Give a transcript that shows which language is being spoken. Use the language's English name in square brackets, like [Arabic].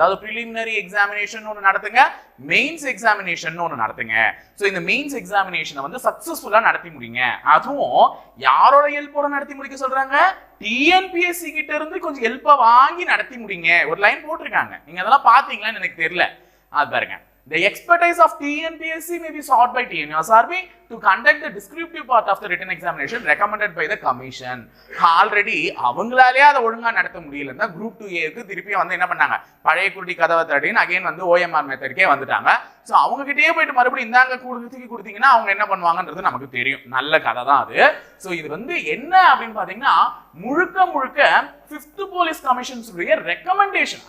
[Tamil] அதாவது preliminary examination ஒன்று நடத்துங்க, மெயின்ஸ் எக்ஸாமினேஷன் ஒன்று நடத்துங்க. ஸோ இந்த மெயின்ஸ் எக்ஸாமினேஷனை சக்சஸ்ஃபுல்லா நடத்தி முடிங்க. அதுவும் யாரோட ஹெல்ப்போட நடத்தி முடிக்க சொல்றாங்க? டிஎன்பிஎஸ்சி கிட்ட இருந்து கொஞ்சம் ஹெல்ப்பை வாங்கி நடத்தி முடிங்க. ஒரு லைன் போட்டிருக்காங்க, நீங்க அதெல்லாம் பாத்தீங்களான்னு எனக்கு தெரியல. அது பாருங்க. [English] The expertise of TNPSC may be sought by TNSRB to conduct the descriptive part of the written examination recommended by the commission. [Tamil] Already அவங்களாலே அதை ஒழுங்கா நடத்த முடியலன்னா குரூப் 2A திருப்பி என்ன பண்ணாங்க, பழைய குருடி கதவை தடின்னு அகைன் OMR மெத்தட்கே வந்துட்டாங்க. ஸோ அவங்க கிட்டே போயிட்டு மறுபடியும் இந்தாங்க கொடுத்தீங்கன்னா அவங்க என்ன பண்ணுவாங்கன்றது நமக்கு தெரியும். நல்ல கதை தான் அது. ஸோ இது என்ன அப்படின்னு பாத்தீங்கன்னா, முழுக்க 5th போலீஸ் கமிஷன்ஸ் ரெக்கமெண்டேஷன்.